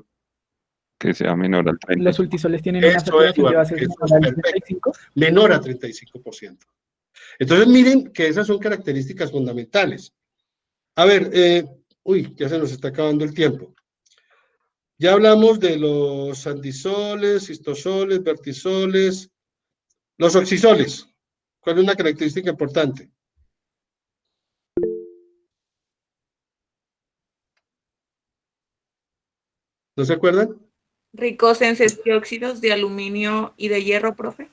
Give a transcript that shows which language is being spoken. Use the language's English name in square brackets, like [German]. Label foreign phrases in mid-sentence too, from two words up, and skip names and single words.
[Spanish] Que sea menor al 30%. Los multisoles tienen una saturación de bases menor al 35%. Menor a 35%. Entonces, miren que esas son características fundamentales. A ver, ya se nos está acabando el tiempo. Ya hablamos de los andisoles, cistosoles, vertisoles, los oxisoles. ¿Cuál es una característica importante? ¿No se acuerdan? Ricos en sesquióxidos de aluminio y de hierro, profe.